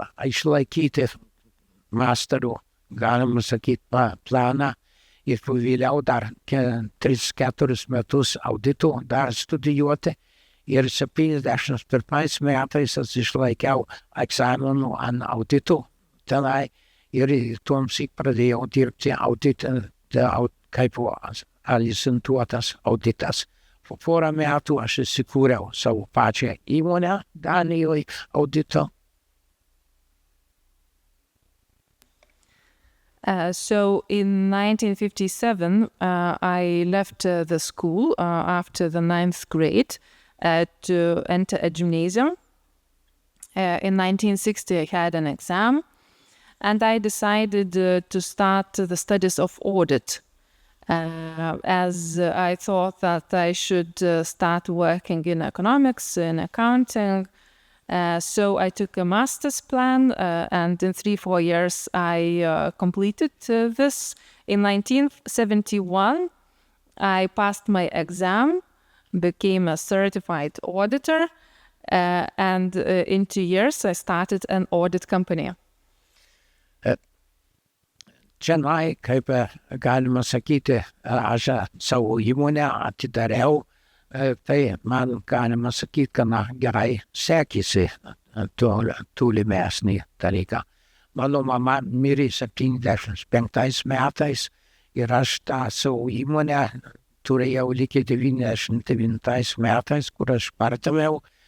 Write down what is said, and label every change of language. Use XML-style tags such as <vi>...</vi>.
<lt>išlaikyti masterio, galima sakyti, planą ir vėliau dar 3-4 metus audito dar studijuoti ir 71 metais aš išlaikiau egzaminų ant audito tenai ir tuomsyk pradėjau dirbti audite kaip licencijuotas auditas. Po porą metų aš įsikūriau savo pačią įmonę Danijoje audito.</lt> <en>So in 1957, I left the school after the 9th grade to enter a gymnasium. In 1960, I had an exam, and I decided to start the studies of audit, as I thought that I should start working in economics, in accounting. So I took a master's plan, and in 3-4 years I completed this. In 1971, I passed my exam, became a certified auditor, and in 2 years I started an audit company.</en> <lt>Čionai, kaip galima sakyti, aš savo įmonę atidariau, tai man galima sakyti, kad gerai sekėsi tolimesnį dalyką. Mano mama mirė 75 metais ir aš tą savo įmonę turėjau iki 99 metais, kur aš pardaviau.</lt>